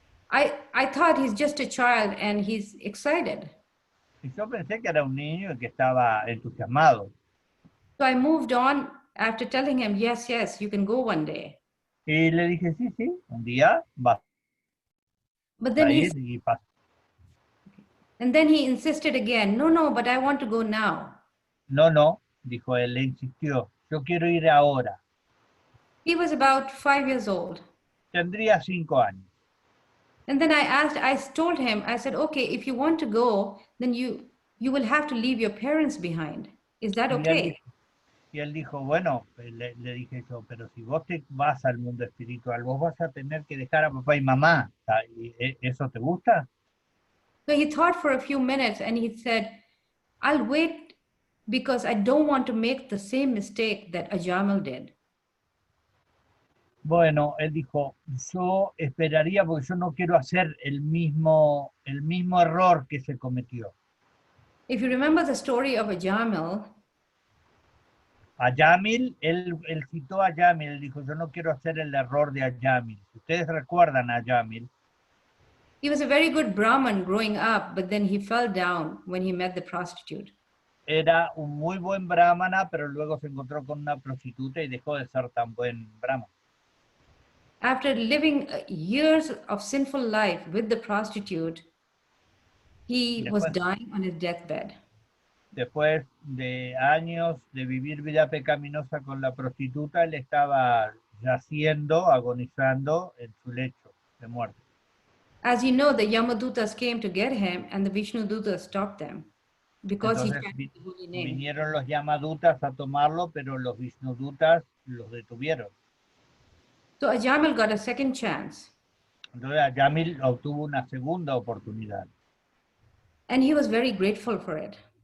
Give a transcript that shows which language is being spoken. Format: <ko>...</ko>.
<en>I thought he's just a child and he's excited.</en> <es>Y yo pensé que era un niño y que estaba entusiasmado.</es> <en>So I moved on after telling him, yes, you can go one day.</en> <es>Y le dije, sí, un día vas</es> <en>But a then</en> <es>ir y pasa.</es> <en>and then he insisted again, no, but I want to go now.</en> <es>No, dijo él, le insistió, yo quiero ir ahora.</es> <en>He was about 5 years old.</en> <es>Tendría 5 años.</es> <en>And then I told him, I said, okay, if you want to go, then you will have to leave your parents behind. Is that okay?</en> <es>Y él dijo, bueno, le dije yo, pero si vos te vas al mundo espiritual, vos vas a tener que dejar a papá y mamá. ¿Eso te gusta?</es> <en>So he thought for a few minutes and he said, I'll wait because I don't want to make the same mistake that Ajamal did.</en> <es>Bueno, él dijo, yo esperaría porque yo no quiero hacer el mismo error que se cometió.</es> <en>If you remember the story of Ajamal,</en> <es>A Yamil, él citó a Yamil, él dijo, yo no quiero hacer el error de Yamil. Si ustedes recuerdan a Yamil,</es> <en>he was a very good Brahmin growing up, but then he fell down when he met the prostitute.</en> <es>era un muy buen brahmana, pero luego se encontró con una prostituta y dejó de ser tan buen brahmana.</es> <en>After living years of sinful life with the prostitute, he was dying on his deathbed.</en> <es>Después de años de vivir vida pecaminosa con la prostituta, él estaba yaciendo, agonizando en su lecho de muerte.</es> <en>As you know, the Yamadutas came to get him and the Vishnudutas stopped them because he</en> <es>Entonces</es> <en>chanted the holy name.</en> <es>vinieron los Yamadutas a tomarlo, pero los Vishnudutas los detuvieron.</es> <en>So Ajamal got a second chance</en> <es>Entonces Yamil obtuvo una segunda oportunidad</es> <en>and he was very grateful for it.</en>